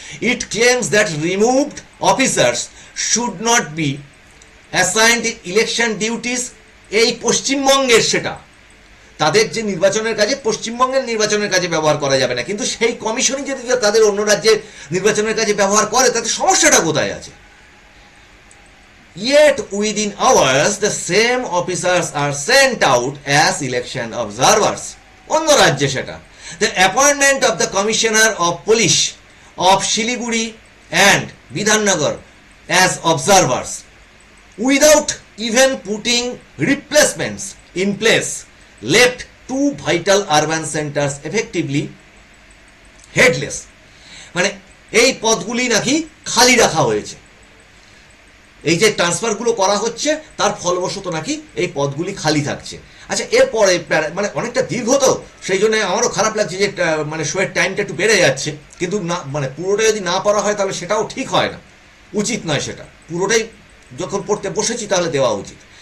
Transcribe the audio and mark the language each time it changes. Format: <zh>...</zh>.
<en>It claims that removed officers should not be assigned election duties.</en> <bn>এই পশ্চিমবঙ্গের, সেটা তাদের যে নির্বাচনের কাজে, পশ্চিমবঙ্গের নির্বাচনের কাজে ব্যবহার করা যাবে না, কিন্তু সেই কমিশনই যদি তাদের অন্য রাজ্যের নির্বাচনের কাজে ব্যবহার করে, তাতে সমস্যাটা কোথায় আছে?</bn> <en>Yet within hours the same officers are sent out as election observers.</en> <bn>অন্য রাজ্যে সেটা।</bn> <en>The appointment of the Commissioner of Police of Shiliguri and Bidhannagar as observers without even putting replacements in place left two vital urban centers effectively headless.</en> <bn>মানে এই পদগুলি নাকি খালি রাখা হয়েছে, এই যে ট্রান্সফারগুলো করা হচ্ছে তার ফলবশত নাকি এই পদগুলি খালি থাকছে। আচ্ছা, এরপরে মানে অনেকটা দীর্ঘ, তো সেই জন্য আমারও খারাপ লাগছে যে মানে শোয়ের টাইমটা একটু বেড়ে যাচ্ছে, কিন্তু না মানে পুরোটা যদি না পড়া হয় তাহলে সেটাও ঠিক হয় না, উচিত নয়, সেটা পুরোটাই যখন পড়তে বসেছি তাহলে দেওয়া উচিত।</bn>